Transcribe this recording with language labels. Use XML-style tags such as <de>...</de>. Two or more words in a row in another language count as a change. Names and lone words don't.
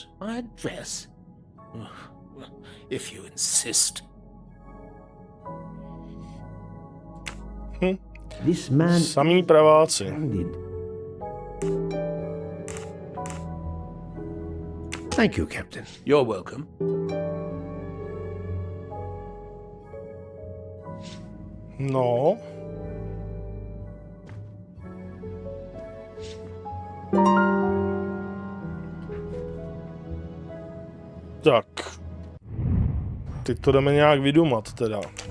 <en>My address? If you insist. This man</en> <cs>Samý praváci.</cs> <en>ended. Thank you, Captain. You're welcome.</en> <cs>No. Tak. Teď to jdeme nějak vydumat teda.</cs>